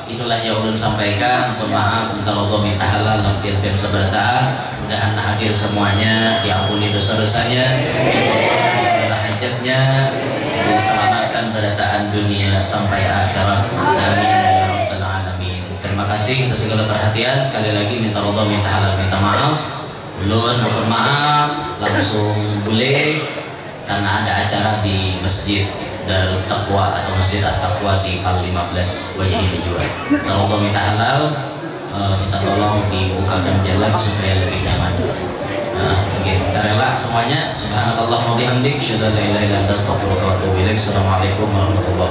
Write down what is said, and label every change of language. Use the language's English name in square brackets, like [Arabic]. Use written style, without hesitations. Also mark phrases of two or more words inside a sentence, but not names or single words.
[Indonesian] Itulah yang ulun sampaikan. Mohon maaf minta Allah minta halal lampian seberataan. Mudahan hadir semuanya diampuni dosa-dosanya, dikabulkan segala hajatnya, diselamatkan berataan dunia sampai akhirat. [Arabic] آمين يا رب العالمين. [Indonesian] Terima kasih atas segala perhatian. Sekali lagi minta Allah minta halal minta maaf. Ulun mohon maaf langsung boleh karena ada acara di masjid. Darut Taqwa atau Masjid At-Taqwa di Pal 15 Wajah ini juga. Tolong minta halal, minta tolong dibukakan jalan supaya lebih nyaman. Oke, kita rela semuanya. [Arabic] سبحان الله وبحمدك أشهد أن لا إله إلا أنت أستغفرك وأتوب إليك السلام عليكم ورحمة الله وبركاته.